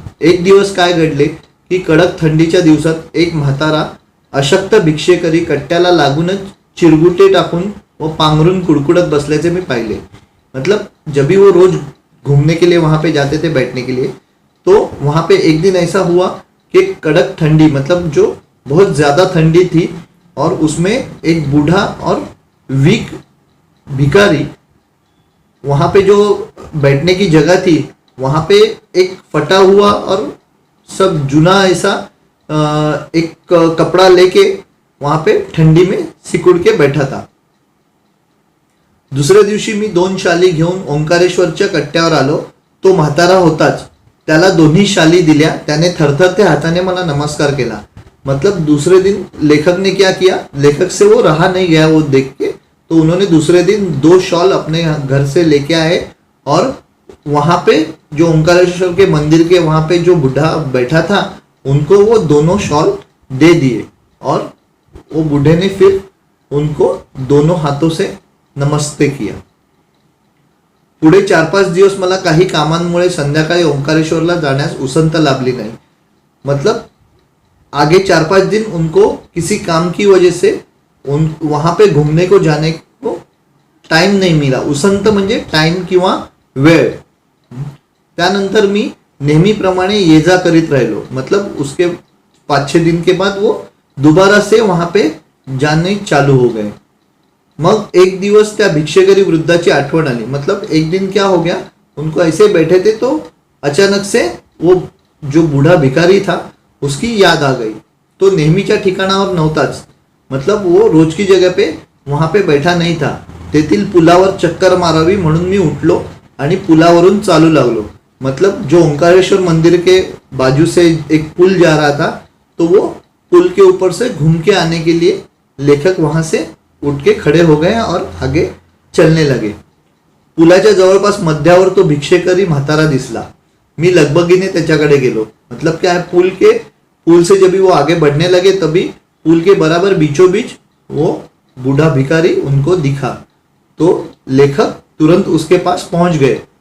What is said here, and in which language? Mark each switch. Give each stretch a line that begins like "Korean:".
Marathi: एक दिवस काय घडले की कडक थंडीच्या दिवसात एक म्हातारा अशक्त भिक्षेकरी कट्ट्याला लागूनच चिरगुटे टाकून व पांघरून कुडकुडत बसल्याचे मी पाहिले।
Hindi: मतलब जब भी वो रोज घूमने के लिए वहाँ पे जाते थे बैठने के लिए, तो वहाँ पे एक दिन ऐसा हुआ कि कड़क ठंडी, मतलब जो बहुत ज़्यादा ठंडी थी, और उसमें एक बूढ़ा और वीक भिखारी, वहाँ पे जो बैठने की जगह थी वहाँ पे एक फटा हुआ और सब जुना ऐसा एक कपड़ा लेके वहाँ पे ठंडी में सिकुड़ के बैठा था।
Marathi: दुसऱ्या दिवशी मी 2 शाली घेऊन ओंकारेश्वरच्या कट्ट्यावर आलो। तो म्हातारा होताच, त्याला दोन्ही शाली दिल्या। त्याने थरथरत्या हाताने मला नमस्कार केला।
Hindi: मतलब दूसरे दिन लेखक ने क्या किया, लेखक से वो रहा नहीं गया वो देख के, तो उन्होंने दूसरे दिन 2 शॉल अपने घर से लेके आए और वहाँ पे जो ओंकारेश्वर के मंदिर के वहाँ पे जो बूढ़ा बैठा था उनको वो दोनों शॉल दे दिए। और वो बूढ़े ने फिर उनको दोनों हातों से नमस्ते किया.
Marathi: पुढे 4-5 दिवस मला काही कामांमुळे संध्याकाळी ओंकारेश्वरला जाण्यास उसंत लाभली नाही.
Hindi: मतलब आगे 4-5 दिन उनको किसी काम की वजह से वहां पे घूमने को जाने को टाइम नहीं मिला.
Marathi: उसंत म्हणजे टाइम किंवा वेळ. त्यानंतर मी नेहमीप्रमाणे ये जा करीत राहिलो.
Hindi: मतलब उसके 5-6 दिन के बाद वो दोबारा से वहां पे जाने चालू हो गए.
Marathi: मग एक दिवस त्या भिक्षेकरी वृद्धाची आठवण आली.
Hindi: मतलब एक दिन क्या हो गया, उनको ऐसे बैठे थे तो अचानक से वो जो बूढ़ा भिखारी था उसकी याद आ गई.
Marathi: तो नेहमीच्या ठिकाणावर नव्हताच.
Hindi: मतलब वो रोज की जगह पे वहां पे बैठा नहीं था.
Marathi: तेथील पुलावर चक्कर मारावी म्हणून मी उठलो आणि पुलावरून चालू लागलो.
Hindi: मतलब जो ओंकारेश्वर मंदिर के बाजू से एक पुल जा रहा था, तो वो पुल के ऊपर से घूम के आने के लिए लेखक वहां से उठ के खड़े हो गए और आगे चलने लगे.
Marathi: पुलाच्या जवळपास मध्यावर तो भिक्षेकरी म्हातारा दिसला. मी लगबगीने त्याच्याकडे गेलो.
Hindi: मतलब क्या है, पुल से जब वो आगे बढ़ने लगे तभी पुल के बराबर बीचों बीच वो बूढ़ा भिखारी उनको दिखा. तो लेखक तुरंत उसके पास पहुंच गए.